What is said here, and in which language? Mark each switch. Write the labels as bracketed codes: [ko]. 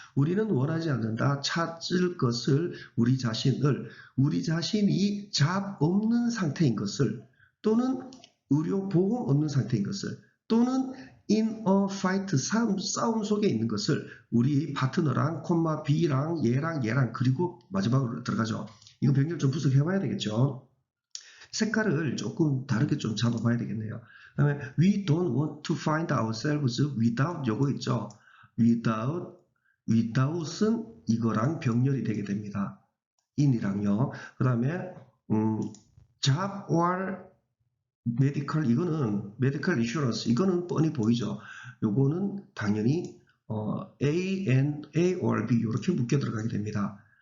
[ko] 우리는 원하지 않는다. 찾을 것을, 우리 자신을, 우리 자신이 잡 없는 상태인 것을, 또는 의료 보험 없는 상태인 것을, 또는 [en] in a fight, [ko] 싸움 속에 있는 것을, 우리 파트너랑 B랑 얘랑 그리고 마지막으로 들어가죠. 이거 병렬 좀 분석해봐야 되겠죠. 색깔을 조금 다르게 좀 잡아봐야 되겠네요. 그 다음에 [en] we don't want to find ourselves without, [ko] 요거 있죠. without은 이거랑 병렬이 되게 됩니다. in이랑요. 그 다음에 job or medical, 이거는 medical insurance, 이거는 뻔히 보이죠. 요거는 당연히 A or B 이렇게 묶여 들어가게 됩니다.